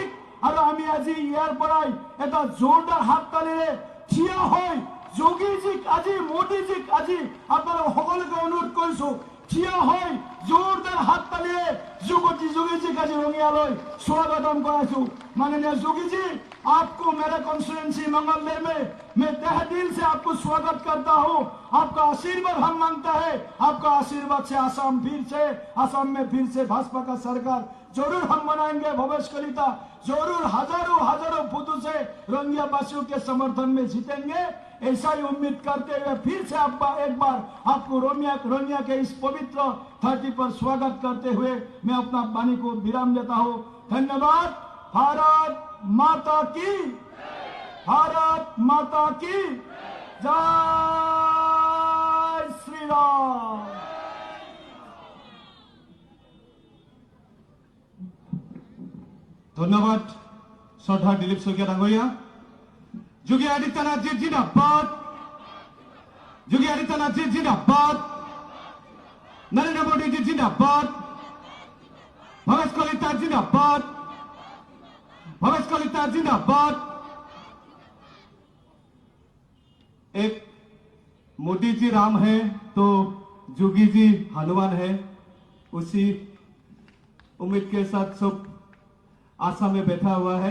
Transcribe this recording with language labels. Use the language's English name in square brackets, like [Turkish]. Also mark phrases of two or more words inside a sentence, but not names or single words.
[Assamese] আৰু আমি আজি ইয়াৰ পৰাই এটা জোৰদাৰ হাততালিৰে থিয় হৈ যোগীজীক আজি, মোদীজীক আজি আপোনালোক সকলোকে অনুৰোধ কৰিছো, থিয় হৈ জোৰদাৰ হাততালিৰে যোগীজীক আজি ৰঙিয়ালৈ স্বাগতম কৰাইছো। [Hindi] माननीय जोगी जी, आपको मेरे कॉन्स्टिट्यूएंसी मंगलदेव में मैं तहे दिल से आपको स्वागत करता हूं। आपका आशीर्वाद हम मांगता है। आपका आशीर्वाद से आसाम में फिर से भाजपा का सरकार जरूर हम बनाएंगे। भवेश कलिता जरूर हजारों बूथों से रंगिया वासियों के समर्थन में जीतेंगे, ऐसा ही उम्मीद करते हुए फिर से एक बार आपको रंगिया के इस पवित्र धरती पर स्वागत करते हुए मैं अपना वाणी को विराम देता हूं। धन्यवाद। भारत माता की, भारत माता की जय श्री राम। [Assamese] ধন্যবাদ শ্রদ্ধা দিলীপ শইকীয়া ডাঙৰীয়া। [Hindi] योगी आदित्यनाथ जी जिंदाबाद, योगी आदित्यनाथ जी जिंदाबाद, नरेंद्र मोदी जी जिंदाबाद, भवेश कलिता जिंदाबाद, भवेश कलिता जिंदाबाद। एक मोदी जी राम है तो जोगी जी हनुमान है, उसी उम्मीद के साथ सब आशा में बैठा हुआ है।